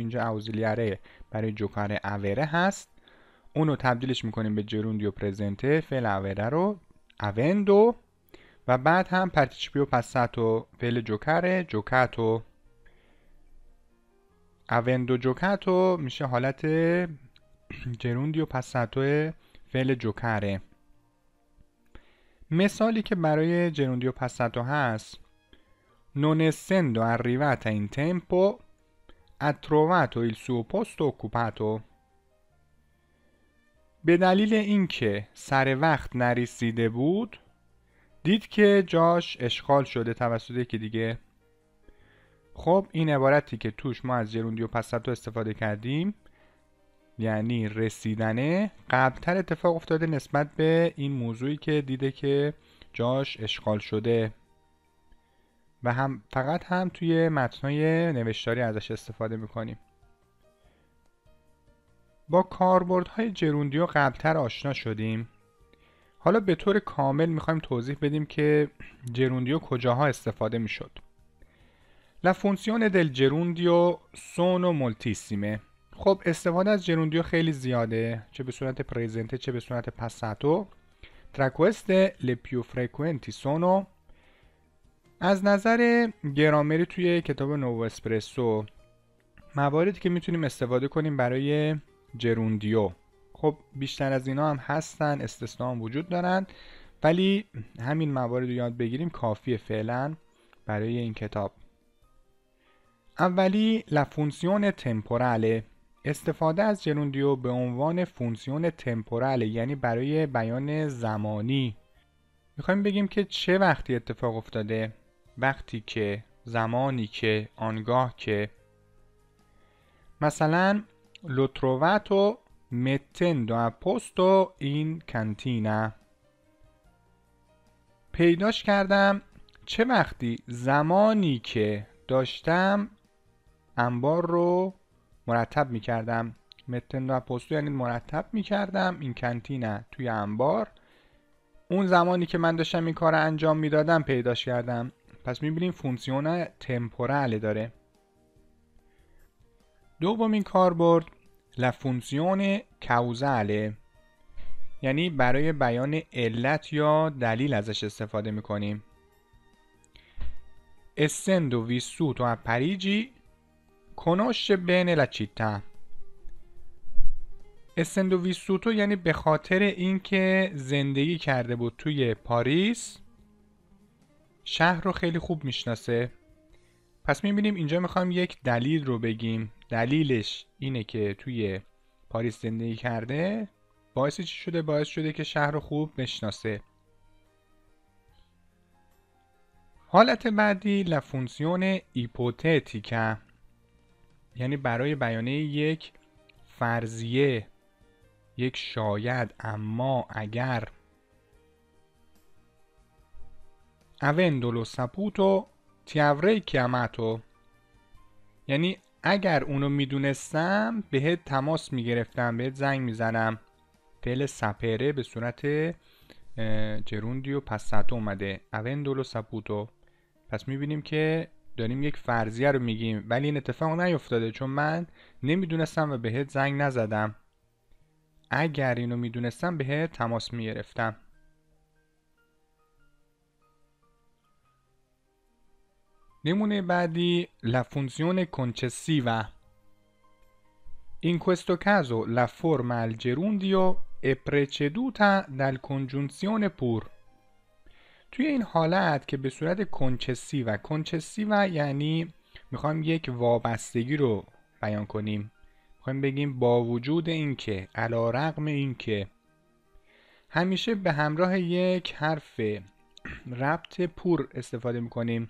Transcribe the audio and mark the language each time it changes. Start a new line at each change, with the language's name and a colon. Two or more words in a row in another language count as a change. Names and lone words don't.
Persian: اینجا اوزیلیاره برای جوکار اوره هست، اونو تبدیلش میکنیم به
Italian: gerundio presente,
Persian: فعل اوره رو اوندو، و بعد هم
Italian: participio passato
Persian: فعل
Italian: giocare giocato. avendo giocato
Persian: میشه حالت
Italian: gerundio passato
Persian: فعل جوکاره. مثالی که برای
Italian: gerundio passato
Persian: هست:
Italian: non essendo arrivata in tempo ha trovato il suo posto occupato.
Persian: به دلیل اینکه سر وقت نرسیده بود، دید که جاش اشغال شده توسط یکی دیگه. خب این عبارتی که توش ما از
Italian: gerundio passato
Persian: استفاده کردیم، یعنی رسیدنه، قبلتر اتفاق افتاده نسبت به این موضوعی که دیده که جاش اشغال شده، و هم فقط هم توی متنای نوشتاری ازش استفاده میکنیم. با کاربردهای جروندیو قبلتر آشنا شدیم. حالا به طور کامل میخوایم توضیح بدیم که جروندیو کجاها استفاده میشد.
Italian: La funzione del gerundio sono moltissime.
Persian: خب استفاده از جروندیو خیلی زیاده، چه به صورت پرزنته چه به صورت پاساتو.
Italian: Tra queste le più frequenti sono.
Persian: از نظر گرامری توی کتاب نوو اسپرسو مواردی که میتونیم استفاده کنیم برای جروندیو، خب بیشتر از اینا هم هستن، استثنا هم وجود دارن، ولی همین موارد رو یاد بگیریم کافیه فعلا برای این کتاب. اولی
Italian: la funzione temporale.
Persian: استفاده از جروندیو به عنوان
Italian: funzione temporale,
Persian: یعنی برای بیان زمانی. میخوایم بگیم که چه وقتی اتفاق افتاده، وقتی که، زمانی که، آنگاه که.
Italian: مثلا l'ho trovato mettendo a posto in cantina.
Persian: پیداش کردم چه وقتی؟ زمانی که داشتم انبار رو مرتب میکردم.
Italian: mettendo a posto
Persian: یعنی مرتب میکردم، این کانتینا توی انبار. اون زمانی که من داشتم این کار انجام میدادم پیداش کردم. پس میبینیم
Italian: funzione temporale
Persian: داره. دومین کاربرد
Italian: la funzione causale,
Persian: یعنی برای بیان علت یا دلیل ازش استفاده میکنیم.
Italian: essendo vissuto a Parigi conosce bene la città. essendo vissuto
Persian: یعنی به خاطر اینکه زندگی کرده بود توی پاریس، شهر رو خیلی خوب میشناسه. پس میبینیم اینجا میخوایم یک دلیل رو بگیم. دلیلش اینه که توی پاریس زندگی کرده. باعث چی شده؟ باعث شده که شهر رو خوب بشناسه. حالت بعدی
Italian: la funzione ipotetica,
Persian: یعنی برای بیانه یک فرضیه، یک شاید، اما، اگر.
Italian: avendolo saputo ti avrei chiamato،
Persian: یعنی اگر اونو میدونستم بهت تماس میگرفتم، بهت زنگ میزنم. فعل سپره به صورت
Italian: gerundio passato
Persian: اومده،
Italian: avendolo saputo.
Persian: پس میبینیم که داریم یک فرضیه رو میگیم، ولی این اتفاق نیفتاده چون من نمیدونستم و بهت زنگ نزدم. اگر اینو میدونستم بهت تماس میگرفتم. نمونه بعدی
Italian: la funzione concessiva. In questo caso la forma al gerundio è preceduta dal congiunzione pur.
Persian: توی این حالت که به صورت کنچسیو یعنی میخوایم یک وابستگی رو بیان کنیم. میخوایم بگیم با وجود اینکه، علی رغم اینکه، همیشه به همراه یک حرف ربط پور استفاده میکنیم.